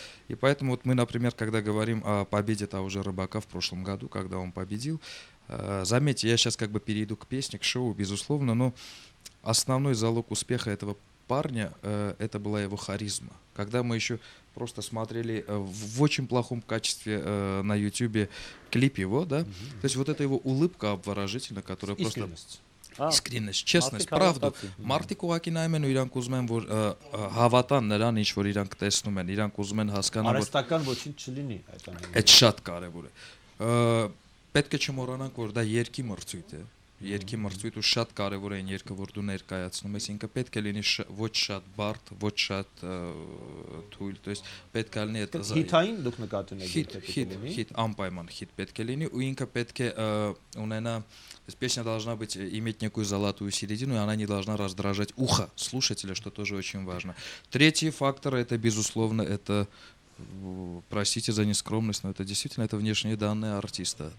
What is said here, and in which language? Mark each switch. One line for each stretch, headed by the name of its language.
Russian: И поэтому вот мы, например, когда говорим о победе того же Рыбака в прошлом году, когда он победил, заметьте, я сейчас как бы перейду к песне, к шоу, безусловно, но основной залог успеха этого парня это была его харизма. Когда мы еще просто смотрели в очень плохом качестве на YouTube клип его, да, то есть вот эта его улыбка обворожительная, которая просто искренность, честность, правда.
Armenian: Մարդիկ ուղղակի նայում են ու իրանք ուզում են որ հավատան նրան, ինչ որ իրանք տեսնում են, իրանք ուզում են հասկանալ որ արհեստական ոչինչ չլինի այդ ամենը։ Այդ շատ կարևոր է։ Պետք է չմոռանանք, որ դա երգի մրցույթ է։ Երգի մրցույթը շատ կարևոր է այն երգը, որ դու ներկայացնում ես, ինքը պետք է լինի ոչ շատ բարդ, ոչ շատ թույլ,
Russian: то есть
Armenian: պետք է լինի այդ հիթային դուք նկատում եք հիթ անպայման հիթ պետք է լինի ու ինքը պետք է ունենա
Russian: песня должна быть иметь некую золотую середину, и она не должна раздражать ухо слушателя, что тоже очень важно. Третий фактор это безусловно это простите за нескромность, но это действительно это внешние данные артиста.